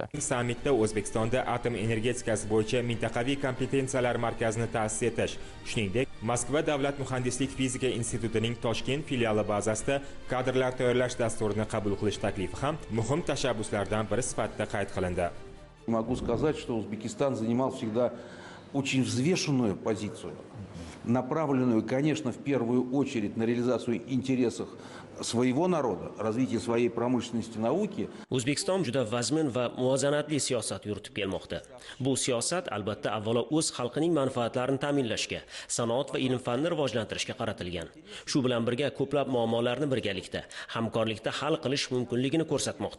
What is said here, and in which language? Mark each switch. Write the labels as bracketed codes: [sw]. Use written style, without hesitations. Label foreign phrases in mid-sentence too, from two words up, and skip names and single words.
[uz] Sammitda O'zbekistonda atom energetikasi bo'yicha mintaqaviy kompetensiyalar markazini ta'sis etish, shuningdek, Moskva davlat muhandislik fizika institutining Toshkent filiali bazasida kadrlar tayyorlash dasturini qabul qilish taklifi ham muhim tashabbuslardan biri sifatida qayd qilindi. [ru] Могу сказать, что Узбекистан занимал всегда очень взвешенную позицию, направленную, конечно, в первую очередь на реализацию интересов своего народа, развитие своей промышленности, науки. [uz] O'zbekiston juda vazmin va muvozanatli siyosat yuritib kelmoqda. Bu siyosat albatta avvalo o'z xalqining manfaatlarini ta'minlashga, sanoat va ilm-fanni rivojlantirishga qaratilgan. Shu bilan birga ko'plab muammolarni birgalikda, hamkorlikda hal qilish mumkinligini ko'rsatmoqda.